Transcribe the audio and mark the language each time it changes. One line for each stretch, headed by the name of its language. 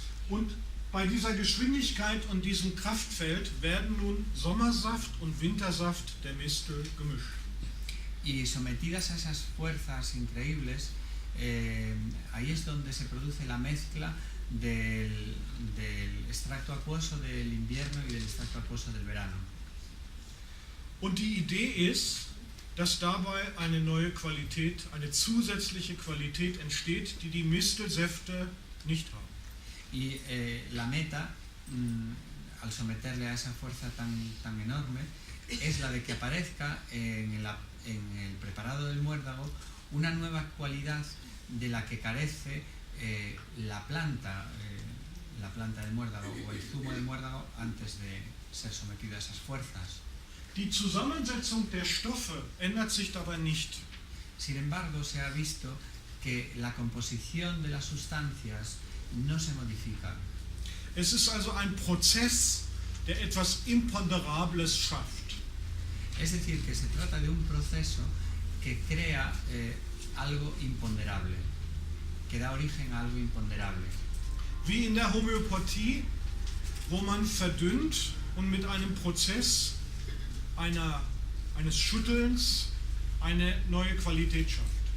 German: Und bei dieser Geschwindigkeit und diesem Kraftfeld werden nun Sommersaft und Wintersaft der Mistel gemischt.
Spanish: Y sometidas a esas fuerzas increíbles, ahí es donde se produce la mezcla del extracto acuoso del invierno y del extracto acuoso del verano.
German: Und die Idee ist, dass dabei eine neue Qualität, eine zusätzliche Qualität entsteht, die die Mistelsäfte nicht haben.
Spanish: Y la meta, al someterle a esa fuerza tan enorme, es la de que aparezca en el preparado del muérdago una nueva cualidad de la que carece la planta del muérdago o el zumo del muérdago antes de ser sometido a esas fuerzas.
German: Die Zusammensetzung der Stoffe ändert sich dabei nicht.
Spanish: Sin embargo, se ha visto que la composición de las sustancias no se modifica.
German: Es ist also ein Prozess, der etwas Imponderables schafft.
Spanish: Es decir, que se trata de un proceso que crea algo imponderable, que da origen a algo imponderable.
German: Wie in der Homöopathie, wo man verdünnt und mit einem Prozess eines Schüttelns eine neue Qualität schafft.